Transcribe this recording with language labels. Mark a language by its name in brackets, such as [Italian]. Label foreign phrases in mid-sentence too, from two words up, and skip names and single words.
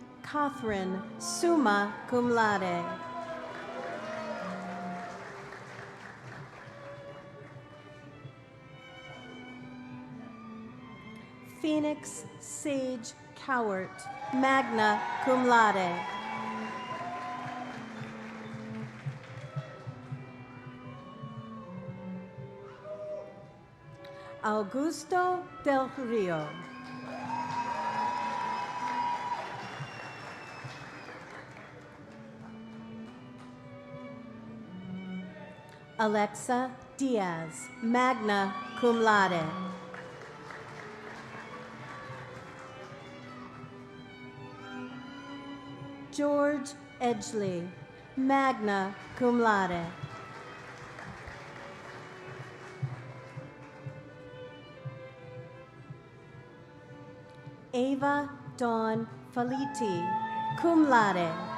[English] Cothran, [Latin] summa cum laude. [English] Phoenix Sage Cowart, [Latin] magna cum laude. [English] Augusto del Rio. Alexa Diaz, [Latin] magna cum laude. [English] George Edgley, [Latin] magna cum laude. [English] Ava Dawn Faliti, [Latin] cum laude.